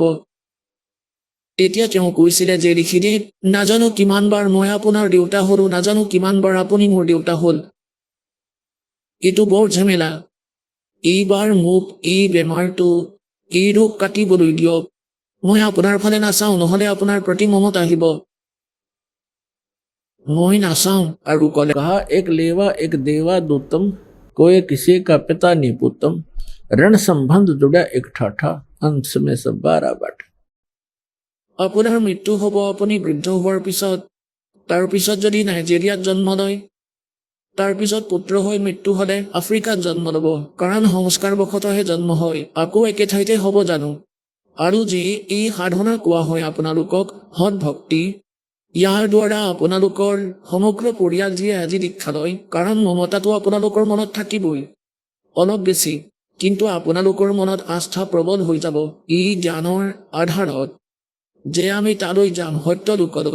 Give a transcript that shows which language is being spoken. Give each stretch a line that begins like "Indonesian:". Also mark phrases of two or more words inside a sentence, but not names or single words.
Assamese: তেতিয়া তেওঁ কৈছিলে যে ঋষিদেৱ, নাজানো কিমানবাৰ মই আপোনাৰ দেউতা হলো, নাজানো কিমানবাৰ আপুনি মোৰ দেউতা হ'ল। এইটো বৰ ঝামেলা। এইবাৰ মোক এই বেমাৰটো, এই ৰোগ কাটিবলৈ দিয়ক। মই আপোনাৰ ফালে নাচাওঁ, নহ'লে আপোনাৰ প্ৰতি মমত আহিব। মই নাচাওঁ আৰু ক'লে,
Hindi: कहा एक लेवा एक देवा दूतम, कोई किसी का पिता नहीं पुतम, ऋण संबंध जुड़ा एक ठाठा, अंश में सब 12 बाट।
Assamese: আপোনাৰ মৃত্যু হ'ব আপুনি বৃদ্ধ হোৱাৰ পিছত। তাৰপিছত যদি নাইজেৰিয়াত জন্ম লয়, তাৰপিছত পুত্ৰ হৈ মৃত্যু হ'লে আফ্ৰিকাত জন্ম ল'ব, কাৰণ সংস্কাৰবশতহে জন্ম হয়। আকৌ একে ঠাইতে হ'ব জানো? আৰু যি এই সাধনা কোৱা হয় আপোনালোকক, সৎ ভক্তি, ইয়াৰ দ্বাৰা আপোনালোকৰ সমগ্ৰ পৰিয়াল যিয়ে আজি দীক্ষা লয়, কাৰণ মমতাটো আপোনালোকৰ মনত থাকিবই অলপ বেছি, কিন্তু আপোনালোকৰ মনত আস্থা প্ৰবল হৈ যাব এই জ্ঞানৰ আধাৰত যে আমি তালৈ যাম, সত্য লোকলৈ।